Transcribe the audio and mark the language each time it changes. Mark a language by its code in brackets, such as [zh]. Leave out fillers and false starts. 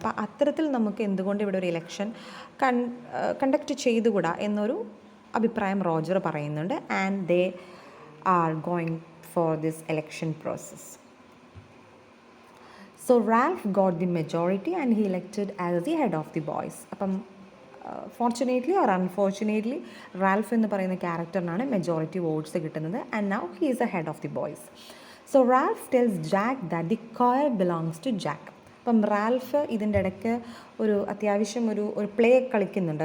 [ml] അപ്പോൾ അത്തരത്തിൽ നമുക്ക് എന്തുകൊണ്ട് ഇവിടെ ഒരു ഇലക്ഷൻ കണ്ടക്ട് ചെയ്തുകൂടാ എന്നൊരു അഭിപ്രായം റോജർ പറയുന്നുണ്ട്. [en] And they are going for this election process. So Ralph got the majority and he elected as the head of the boys. [ml] അപ്പം ഫോർച്ചുനേറ്റ്ലി ഓർ അൺഫോർച്ചുനേറ്റ്ലി റാൽഫ് എന്ന് പറയുന്ന ക്യാരക്ടറിനാണ് മെജോറിറ്റി വോട്ട്സ് കിട്ടുന്നത്. [en] And now he is a head of the boys. So Ralph tells Jack that the choir belongs to Jack. [ml] അപ്പം Ralph ഇതിൻ്റെ ഇടയ്ക്ക് അത്യാവശ്യം ഒരു play കളിക്കുന്നുണ്ട്.